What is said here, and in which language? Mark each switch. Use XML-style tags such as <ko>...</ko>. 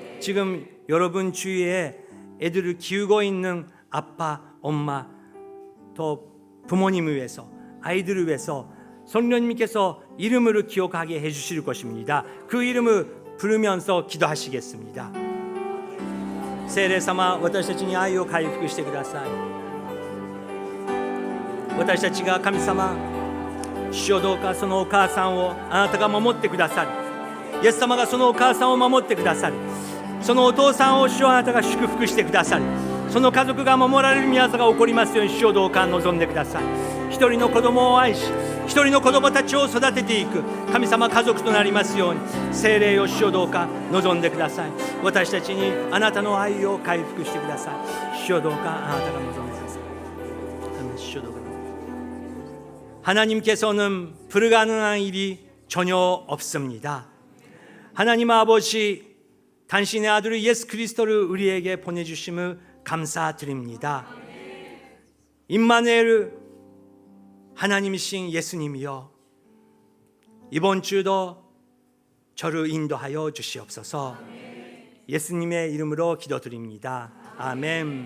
<ko>지금 여러분 주위에 애들을 키우고 있는 아빠, 엄마, 또 부모님을 위해서, 아이들을 위해서 성령님께서 이름을 기억하게 해주실 것입니다. 그 이름을 부르면서 기도하시겠습니다.</ko> <ja>聖霊様、私たちに愛を回復してください。私たちが神様、主よ、どうかそのお母さんをあなたが守ってくださり、イエス様がそのお母さんを守ってくださり、そのお父さんを主よ、あなたが祝福してくださり、その家族が守られる御業が起こりますように、主よ、どうか望んでください。一人の子供を愛し、一人の子供たちを育てていく神様家族となりますように、聖霊を主よ、どうか望んでください。私たちにあなたの愛を回復してください。主よ、どうかあなたが望んでください。主よ、どうか</ja> <ko>하나님께서는 불가능한 일이 전혀 없습니다. 하나님 아버지, 당신의 아들 예수 그리스도를 우리에게 보내주심을 감사드립니다. 임마누엘, 하나님이신 예수님이여, 이번 주도 저를 인도하여 주시옵소서. 예수님의 이름으로 기도드립니다. 아멘.</ko>